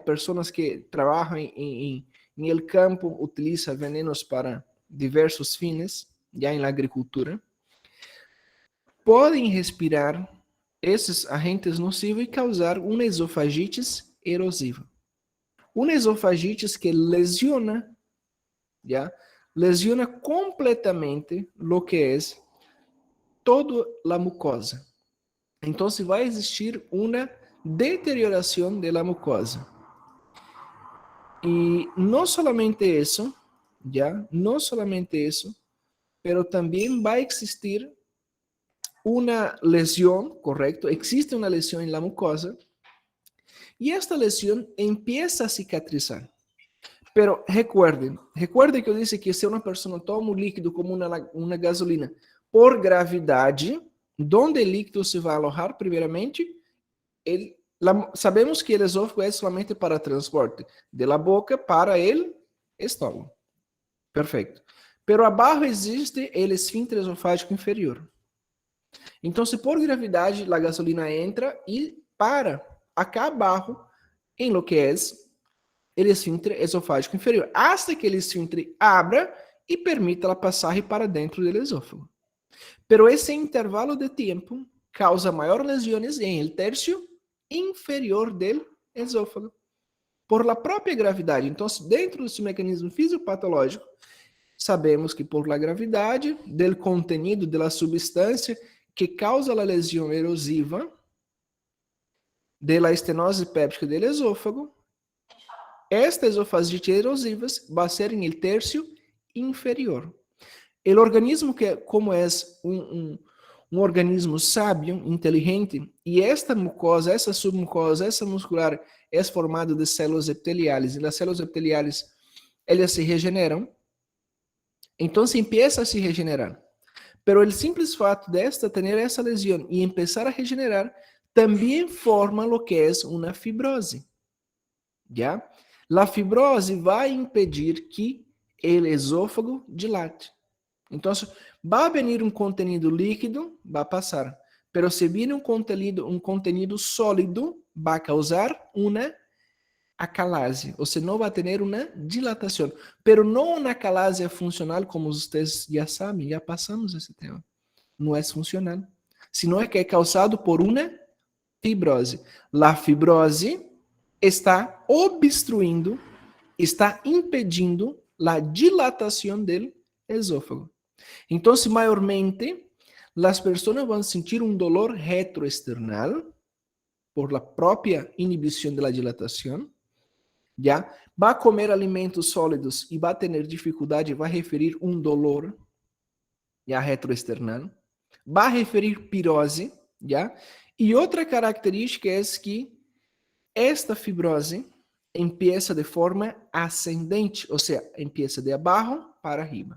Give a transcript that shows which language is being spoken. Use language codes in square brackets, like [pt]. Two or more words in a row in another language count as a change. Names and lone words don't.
[pt] Pessoas que trabalham em [es] el campo [pt] utilizam venenos [es] para diversos fines, [pt] já em [es] la agricultura, [pt] podem respirar esses agentes nocivos e causar uma esofagite erosiva. Uma esofagite que lesiona, ¿ya? [es] Lesiona completamente lo que es toda la mucosa. [pt] Entonces vai existir uma deterioração [es] de la mucosa. [pt] E não solamente isso, ¿ya? Não solamente isso, pero também vai existir uma lesão, correto? Existe uma lesão em [es] la mucosa [pt] e esta lesão [es] empieza a cicatrizar. Pero recuerden que [pt] eu disse que se uma pessoa toma um líquido como uma gasolina por gravidade, onde o líquido se vai alojar primeiramente, sabemos que o esófago é somente para transporte [es] de la boca [pt] para o estômago. Perfeito. Pero abaixo existe o esfíncter esofágico inferior. Então, se por gravidade a gasolina entra e para acá abaixo em [es] lo que [pt] é [es] el esfíncter esofágico inferior, hasta que el esfíncter abra [pt] e permita la passar para dentro do esófago. Pero esse intervalo de tempo causa maior lesiones em [es] el tercio inferior del esófago, por la [pt] própria gravidade. Então, dentro desse mecanismo fisiopatológico, sabemos que [es] por la [pt] gravidade [es] del contenido de la [pt] substância que causa a lesão erosiva, [es] de la [pt] estenose péptica del esófago, esta esofagite erosiva vai ser em [es] el tercio inferior. [pt] O organismo que, como é um organismo sábio, inteligente, e esta mucosa, essa submucosa, essa muscular é formada de células epiteliais, e as células epiteliais, elas se regeneram, então se empieza a se regenerar. [es] Pero el [pt] simples fato de [es] esta tener [pt] essa lesão e empezar a regenerar, também forma [es] lo que [pt] é uma fibrose. ¿Ya? La fibrose vai impedir que o esôfago dilate. Então, vai venir um contenido líquido, vai passar. Pero se viene um contenido sólido, vai causar uma acalase, ou seja, não vai ter uma dilatação. Pero não uma acalase funcional, como vocês já sabem, já passamos esse tema. Não é funcional, senão é que é causado por uma fibrose. La fibrose está obstruindo, está impedindo a dilatação do esôfago. Então, maiormente, as pessoas vão sentir um dolor retroesternal [es] por la [pt] própria inibição da dilatação, já vai comer alimentos sólidos e vai ter dificuldade, vai referir um dolor, já retroesternal, vai referir pirose, já. E outra característica é que esta fibrose empieza de forma ascendente, ou seja, empieza de abaixo para arriba.